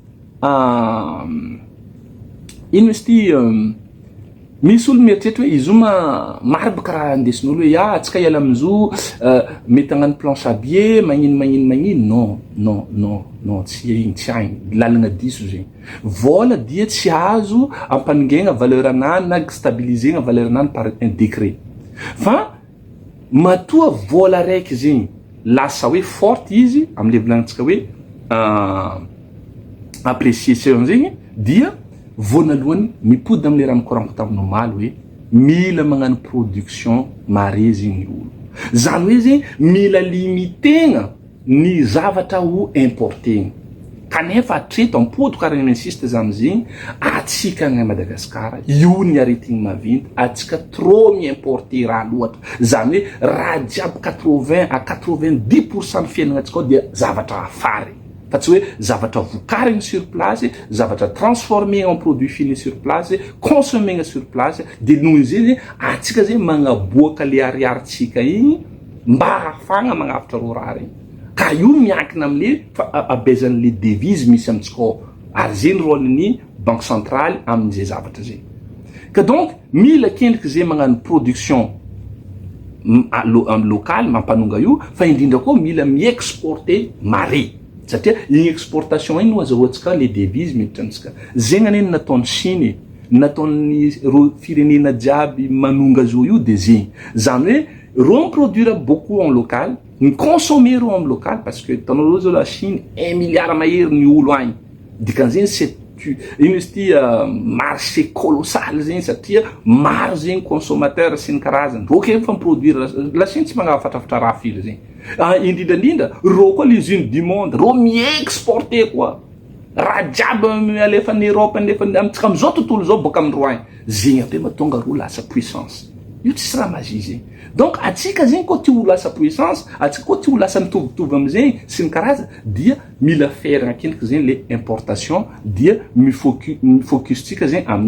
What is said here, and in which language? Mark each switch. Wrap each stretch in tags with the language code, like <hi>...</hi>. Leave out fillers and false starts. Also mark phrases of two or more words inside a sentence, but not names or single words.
<mg>ino izy ty misy olo mieritreritra hoe izy io maribaka raha andesin'olo hoe atsika iala am'izo mety hagnano</mg> <fr>planche à billets</fr> <mg>magnino non tsy agny lalagna diso zegny vola dia tsy azo ampaningegna valeur anany na stabilisegna valeur anany</mg> <fr>par un décret</fr> <mg>fa matoa vola raiky zegny lasa hoe forte izy am'le volagnintsika hoe appréciation zegny dia vonalohany mipody am'le raha mikoragno taminao maly hoe mila magnano production mare zegny olo zany hoe zegny mila limitena ny zavatra ho importegna kanefa atreto ampody karaha insiste zany zegny atsika agny Madagasikara io ny aretigny maventy atsika trop mi-importer raha loatra zany hoe raha jiaby 80 à 90% ny fiainagnatsika ao dia zavatra afary fa tsy hoe zavatra vokarigny</mg> <fr>sur place</fr> <mg>zavatra</mg> <fr>transformé en produit fini sur place consommé sur place</fr> <mg>de noho izay atsika zegny magnaboaka le ariaritsika igny mba ahafagna magnavitra ro raha regny ka io miankina am'le abezan'le devise misy amitsika ao ary zegny rôle-ny</mg> <fr>banque centrale</fr> <mg>amin'izay zavatra zegny ka donc mila kendriky zay magnano production locale mampanonga io fa indrindra koa mila mi-exporter mare satria igny exportation igny no azahoantsika le devise miditra antsika zegny aneny nataony Chine nataony ro firenena jiaby manonga zo io de zegny zany hoe ro</mg> <fr>produire beaucoup en local</fr> <mg>ny consommer ro</mg> <fr>en local parce que</fr> <mg>tanao zao la Chine 1 milliard mahery ny olo agny dikan'zegny c'est ino izy ty</mg> <fr>marché colossal</fr> <mg>zegny satria maro zegny consommateur sy ny karazany rô ke famproduire la Chine tsy magnafatrafatra raha firy zegny indrindrandrindra rô koa</mg> <fr>l'usine du monde</fr> <mg>rô mi-exporter koa raha jiaby alefa ny Europe nefa amitsika am'izao tontolo zao boka amin'ny Roagne zegny ape mahatonga rô lasa puissance io tsisy raha magie zegny donc atsika zegny koa tia ho lasa puissance atsika koa tia ho lasa mitovitovy am'zegny sy ny karaza dia mila feragna akendriky zegny le importation dia mifocustsika zegny</mg>